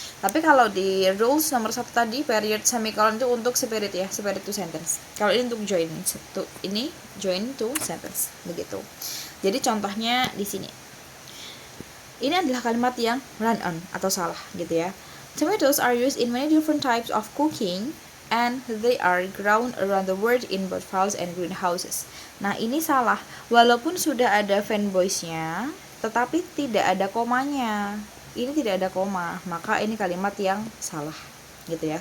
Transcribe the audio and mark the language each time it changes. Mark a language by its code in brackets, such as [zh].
[id] Tapi kalau di rules nomor 1 tadi, period semicolon itu untuk separate ya, [en] separate two sentence. [id] Kalau ini untuk [en] join two sentence [id] begitu. Jadi contohnya di sini. Ini adalah kalimat yang run on atau salah gitu ya. [en] Tomatoes are used in many different types of cooking and they are grown around the world in both fields and greenhouses. [id] Nah, ini salah. Walaupun sudah ada fanboys-nya, tetapi tidak ada komanya. Ini tidak ada koma, maka ini kalimat yang salah gitu ya.